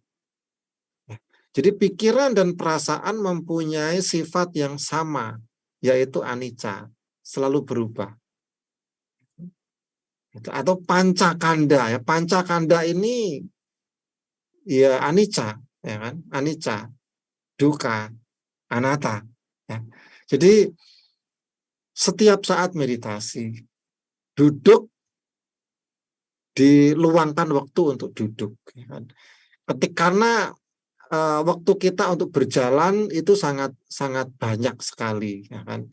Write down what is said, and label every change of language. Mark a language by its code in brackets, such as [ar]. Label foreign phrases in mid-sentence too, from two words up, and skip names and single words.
[id] Jadi pikiran dan perasaan mempunyai sifat yang sama, yaitu anicca, selalu berubah. Atau pancakanda, ya. Pancakanda ini ya anicca, ya kan? [pi] Anicca, dukkha, anatta. [id] Ya. Jadi setiap saat meditasi, duduk, diluangkan waktu untuk duduk. Ya kan? Karena waktu kita untuk berjalan itu sangat sangat banyak sekali, ya kan?